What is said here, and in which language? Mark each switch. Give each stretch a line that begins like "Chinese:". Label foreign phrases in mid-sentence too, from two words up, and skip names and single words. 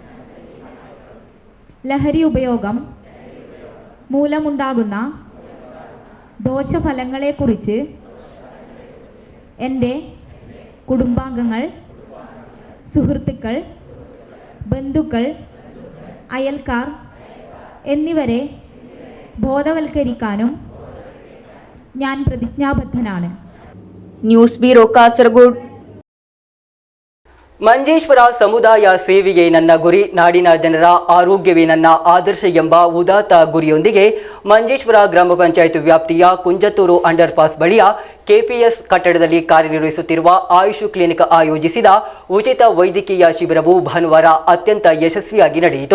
Malayalam: ലഹരി ഉപയോഗം മൂലമുണ്ടാകുന്ന ദോഷഫലങ്ങളെക്കുറിച്ച് എൻ്റെ കുടുംബാംഗങ്ങൾ, സുഹൃത്തുക്കൾ, ബന്ധുക്കൾ, അയൽക്കാർ എന്നിവരെ ബോധവൽക്കരിക്കാനും ഞാൻ പ്രതിജ്ഞാബദ്ധനാണ്.
Kannada: ನ್ಯೂಸ್ ಬ್ಯೂರೋ ಕಾಸರಗೋಡು. ಮಂಜೇಶ್ವರ ಸಮುದಾಯ ಸೇವೆಯೇ ನನ್ನ ಗುರಿ, ನಾಡಿನ ಜನರ ಆರೋಗ್ಯವೇ ನನ್ನ ಆದರ್ಶ ಎಂಬ ಉದಾತ್ತ ಗುರಿಯೊಂದಿಗೆ ಮಂಜೇಶ್ವರ ಗ್ರಾಮ ಪಂಚಾಯತ್ ವ್ಯಾಪ್ತಿಯ ಕುಂಜತ್ತೂರು ಅಂಡರ್ ಪಾಸ್ ಬಳಿಯ ಕೆಪಿಎಸ್ ಕಟ್ಟಡದಲ್ಲಿ ಕಾರ್ಯನಿರ್ವಹಿಸುತ್ತಿರುವ ಆಯುಷ್ ಕ್ಲಿನಿಕ್ ಆಯೋಜಿಸಿದ ಉಚಿತ ವೈದ್ಯಕೀಯ ಶಿಬಿರವು ಭಾನುವಾರ ಅತ್ಯಂತ ಯಶಸ್ವಿಯಾಗಿ ನಡೆಯಿತು.